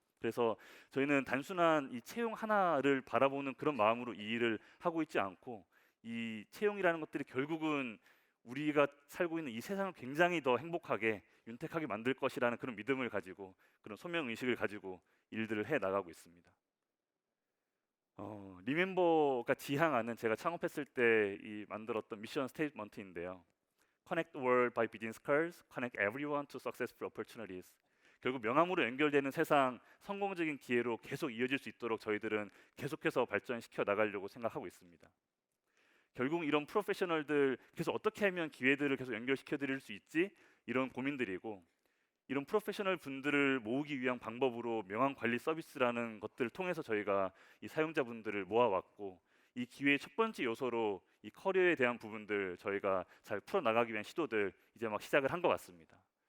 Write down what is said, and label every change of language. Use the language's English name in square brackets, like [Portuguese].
[Korean] 그래서 저희는 단순한 이 채용 하나를 바라보는 그런 마음으로 이 일을 하고 있지 않고, 이 채용이라는 것들이 결국은 우리가 살고 있는 이 세상을 굉장히 더 행복하게 윤택하게 만들 것이라는 그런 믿음을 가지고, 그런 소명 의식을 가지고 일들을 해 나가고 있습니다. 리멤버가 지향하는, 제가 창업했을 때 이 만들었던 미션 스테이트먼트인데요. [English] Connect the world by business cards, connect everyone to successful opportunities. [Korean] 결국 명함으로 연결되는 세상, 성공적인 기회로 계속 이어질 수 있도록 저희들은 계속해서 발전시켜 나가려고 생각하고 있습니다. 결국 이런 프로페셔널들 계속 어떻게 하면 기회들을 계속 연결시켜 드릴 수 있지, 이런 고민들이고, 이런 프로페셔널 분들을 모으기 위한 방법으로 명함 관리 서비스라는 것들을 통해서 저희가 이 사용자분들을 모아왔고, 이 기회의 첫 번째 요소로 이 커리어에 대한 부분들 저희가 잘 풀어나가기 위한 시도들 이제 막 시작을 한 것 같습니다.